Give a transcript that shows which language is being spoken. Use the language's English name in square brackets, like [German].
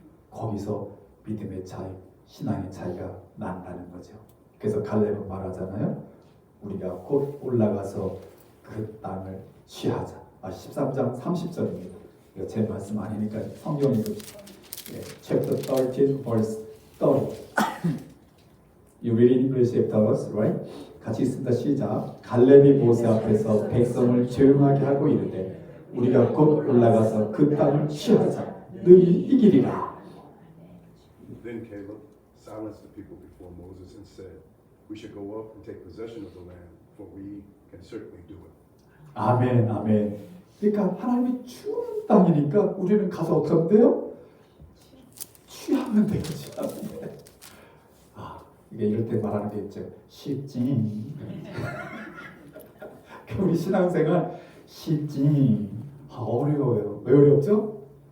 [Korean] 거기서 믿음의 차이, 신앙의 차이가 난다는 거죠. 그래서 갈렙은 말하잖아요. 우리가 곧 올라가서 그 땅을 취하자. 13장 30절입니다. 이거 제 말씀 아니니까 성경이고. [English] Chapter 13 verse 30. You read in English after us, right? [Korean] 같이 있습니다. 시작. 갈렙이 모세 앞에서 백성을 조용하게 하고 이르되 우리가 곧 올라가서 그 땅을 취하자. 너희 이기리라. [English] Then Caleb silenced the people before Moses and said, "We should go up and take possession of the land, for we can certainly do it." [Korean] 아멘, 아멘. 그러니까 하나님이 주는 땅이니까 우리는 가서 어떻게 하면 돼요? 취하면 돼요. 취하면 돼. 이게 이럴 때 말하는 게 있죠. 쉽지. 우리 신앙생활 쉽지. 어려워요. 왜 어렵죠?